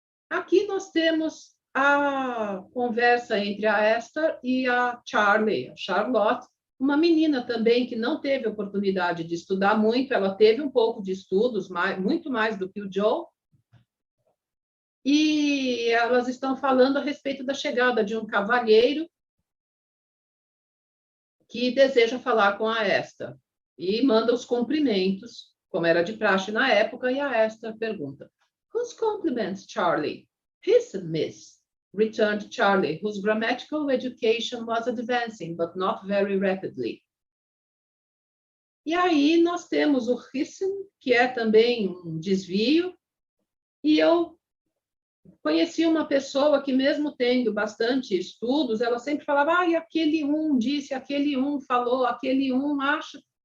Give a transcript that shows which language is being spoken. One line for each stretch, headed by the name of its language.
Portuguese: Aqui nós temos a conversa entre a Esther e a Charlie, a Charlotte, uma menina também que não teve oportunidade de estudar muito, ela teve um pouco de estudos, muito mais do que o Joe, e elas estão falando a respeito da chegada de um cavalheiro que deseja falar com a Esther, e manda os cumprimentos, como era de praxe na época, e a Esther pergunta,
English: Whose compliments, Charlie? His, miss, returned Charlie, whose grammatical education was advancing, but not very rapidly.
Portuguese: E aí nós temos o hissen, que é também um desvio, e eu conheci uma pessoa que, mesmo tendo bastante estudos, ela sempre falava, aquele disse, aquele falou, aquele acha.